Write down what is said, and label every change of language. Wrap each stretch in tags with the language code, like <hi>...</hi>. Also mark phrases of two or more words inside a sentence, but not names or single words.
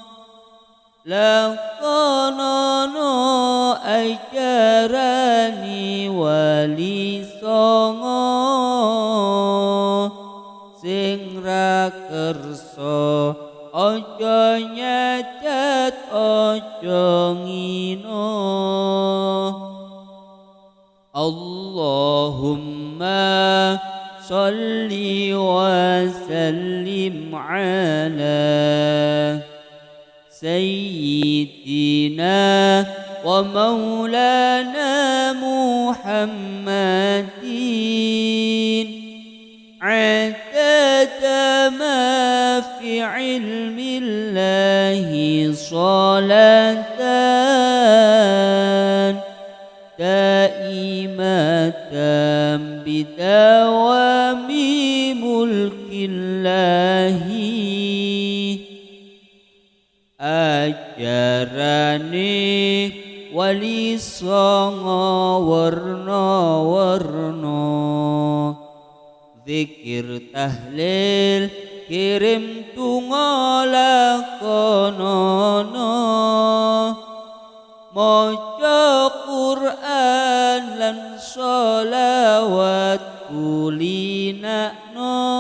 <jv>lakonono ajarani wali songo sing ra kersa aja nyacat aja ngino</jv> <ar>اللهم صل وسلم على سيدنا ومولانا محمد عدد ما في علم الله صلاة دائمة بدوام ملك الله</ar> <jv>ajarane wali songo warna-warna zikir tahlil kirim tunga lakonono maca Quran lan sholawat kulinakno</jv>